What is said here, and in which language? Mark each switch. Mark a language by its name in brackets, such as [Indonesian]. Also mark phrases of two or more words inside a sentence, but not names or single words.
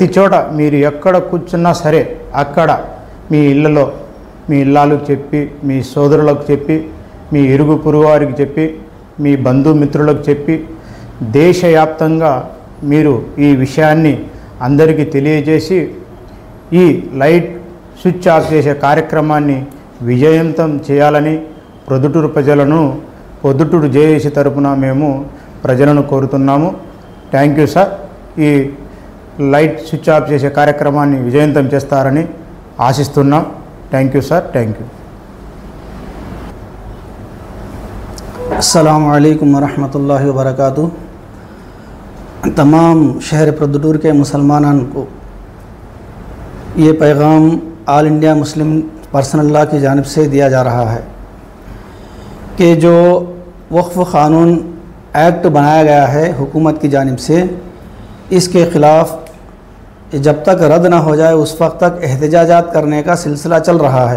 [Telugu] చోట మీరు ఎక్కడ కూర్చున్నా సరే అక్కడ మీ ఇళ్లలో మీ ఇల్లాలకు చెప్పి, మీ సోదరులకు చెప్పి, మీ ఇరుగు పొరుగు వారికి చెప్పి, మీ బంధుమిత్రులకు చెప్పి దేశవ్యాప్తంగా మీరు ఈ విషయాన్ని అందరికీ తెలియజేసి ఈ [English] light switch off [Telugu] చేసే కార్యక్రమాన్ని విజయవంతం చేయాలని పొద్దుటూరు జేఏసీ తరపున మేము ప్రజలను కోరుతున్నాము. [English] Thank you sir. [Telugu] ఈ [English] light switch off [Telugu] చేసే కార్యక్రమాన్ని విజయవంతం చేస్తారని ఆశిస్తున్నాం. [English] Thank you sir. Thank you. [Arabic] السلام عليكم ورحمة الله وبركاته. [Urdu] تمام شہر پروددور کے مسلمانوں کو یہ پیغام آل انڈیا مسلم پرسنل لاء کی جانب سے دیا جا رہا ہے کہ جو وقف قانون ایکٹ بنایا گیا ہے حکومت کی جانب سے، اس کے خلاف جب تک رد نہ ہو جائے اس وقت تک احتجاجات کرنے کا سلسلہ چل رہا ہے.